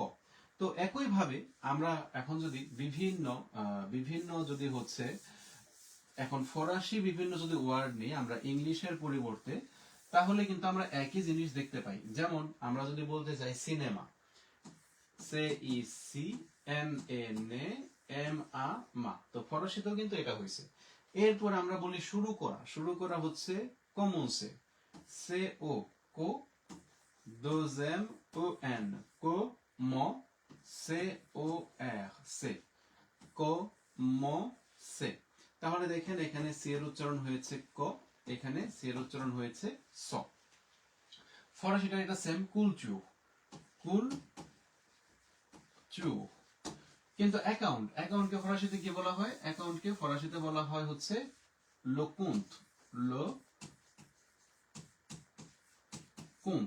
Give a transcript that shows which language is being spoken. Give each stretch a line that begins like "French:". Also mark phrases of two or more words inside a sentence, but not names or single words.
Bangla: তো একই ভাবে আমরা এখন যদি বিভিন্ন বিভিন্ন যদি হচ্ছে এখন ফরাসি বিভিন্ন যদি ওয়ার্ড নিই আমরা ইংলিশের পরিবর্তে, তাহলে কিন্তু আমরা একই জিনিস দেখতে পাই। যেমন আমরা যদি বলতে চাই সিনেমা, সে ই সি এন এ নে এম আ মা, তো ফরাসিতেও কিন্তু এটা হয়েছে। এরপর আমরা বলি শুরু করা, শুরু করা হচ্ছে কমন্সে, সে ও কো,
French: deuxième o n, commencer, o r, c, commencer।
Bangla: তাহলে দেখেন এখানে সি এর উচ্চারণ হয়েছে ক, এখানে সি এর উচ্চারণ হয়েছে স। ফরাসিটা এটা সেম, কুলচু, কুল চু। কিন্তু অ্যাকাউন্ট, অ্যাকাউন্টকে ফরাসিতে কি বলা হয়? অ্যাকাউন্টকে ফরাসিতে বলা হয় হচ্ছে লো কুন্ত, লো কুন্ত।